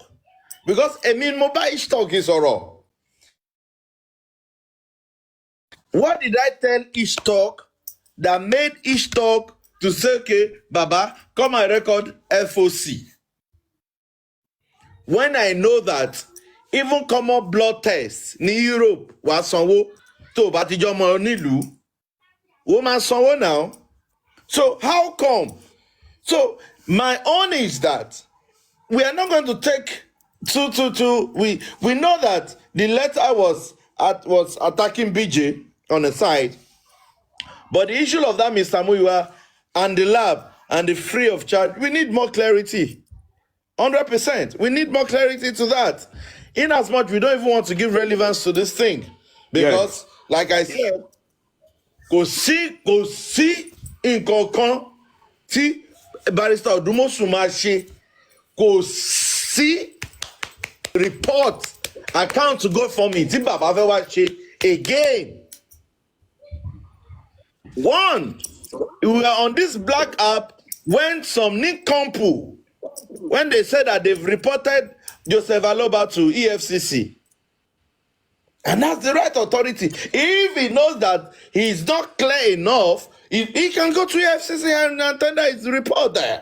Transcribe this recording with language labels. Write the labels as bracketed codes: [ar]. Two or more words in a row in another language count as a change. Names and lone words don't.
[en] Because Mohbad Each Talk is alright. What did I tell Each Talk that made Each Talk to say, okay, Baba, come and record FOC? When I know that even common blood tests in Europe was [yo] sanwó tó bá ti jọmọ nílùú, ó máa sanwó [en] now. So how come? So my own is that we are not going to take we know that the letter was attacking BJ on the side, but the issue of that Mr. Muyiwa and the lab and the free of charge, we need more clarity. 100%. We need more clarity to that. In as much we don't even want to give relevance to this thing. Because, like I said, [yo] kò sí nǹkan kan tí Barrister Odumosu máa ṣe, kò sí [en] report account to go for me [yo] tí bàbá fẹ́ wá ṣe again. [en] One, we were on this black app when some nincompoop, when they said that they've reported Joseph Aloba to EFCC. And that's the right authority. If he knows that he's not clear enough, he can go to EFCC and tender his report there.